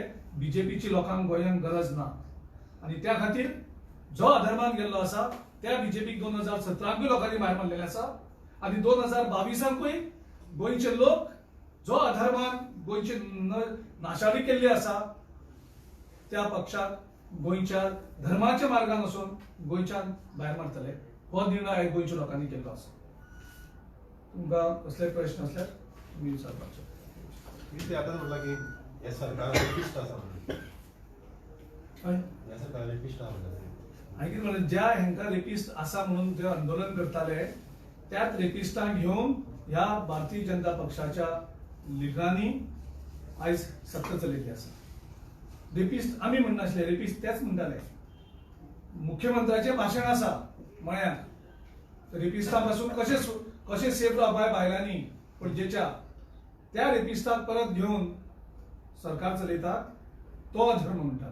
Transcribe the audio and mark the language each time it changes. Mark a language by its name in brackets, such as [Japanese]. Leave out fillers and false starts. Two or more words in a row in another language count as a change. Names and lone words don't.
[Konkani] बीजेपीची लोकांक गोंयांत गरज ना आनी त्या खातीर जो अधर्मान गेल्लो आसा त्या बीजेपीक 2017 लोकांनी भायर मारलेले आसा आनी 2022 गोंयचे लोक जो अधर्मान गोंयची नाशाडी केल्ली आसा त्या पक्षाक गोंयच्या धर्माच्या मार्गान वचून गोंयच्यान भायर मारतले. हो निर्णय गोंयच्या लोकांनी केल्लो आसा. तुमकां कसले प्रश्न असल्यार तुम्ही विचारपाचे. [Marathi] मी ते आता म्हटलं की या सरकारला रेपिस्ट असा म्हणलं. या सरकारला रेपिस्ट म्हणलं. [Konkani] हांवें कितें म्हणलें, ज्या हेंका रेपिस्ट आसा म्हणून जे आंदोलन करताले त्याच रेपिस्टांक घेवन ह्या भारतीय जनता पक्षाच्या लिडरांनी आयज सत्ता चलयल्ली आसा. रेपिस्ट आमी म्हणनासले, रेपिस्ट तेच म्हणटाले. मुख्यमंत्र्याचें भाशण आसा मळ्यात रेपिस्टां पासून कशें सेफ रावपाक बायलांनी पणजेच्या, त्या रेपिस्टाक परत घेवन सरकार चलयता तो धर्म म्हणटा.